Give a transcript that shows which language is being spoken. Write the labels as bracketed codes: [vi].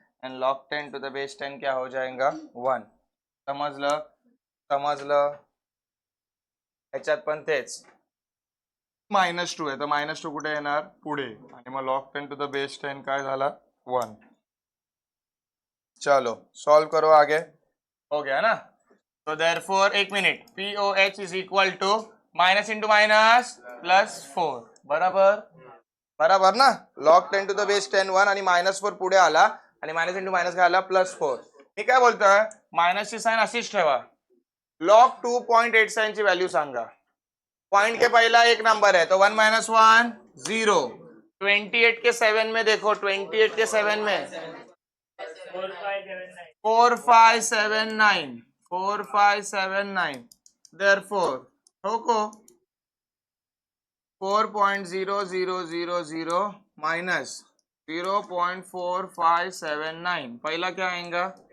[en] and log 10 to the base 10 [hi] क्या हो जाएगा? [mr] 1। समजलं? समजलं? ह्याच्यात पण तेच, -2 आहे, तर -2 कुठे येणार? पुढे, आणि मग लॉग 10 टू द बेस 10 काय झाला? 1। [hi] चलो सॉल्व करो आगे, हो गया ना? तो देयरफॉर एक minute, [en] POH is equal to minus into minus plus 4, [hi] बराबर? बराबर ना? [mr] लॉग 10 टू द बेस 10 1 आणि -4 पुढे आला, आणि माइनस इंटू माइनस काय आला? +4। मी काय बोलतोय? मायनसची साइन अशीच ठेवा, लॉग 2.87 ची व्हॅल्यू सांगा। [hi] पॉइंट के पहला एक नंबर है, तो 1 - 1 0। 28 के 7 में देखो, 28 के 7 में 4579, 4579, देयरफॉर ठोको 4.0000 माइनस 0.4579, पहला क्या आएगा?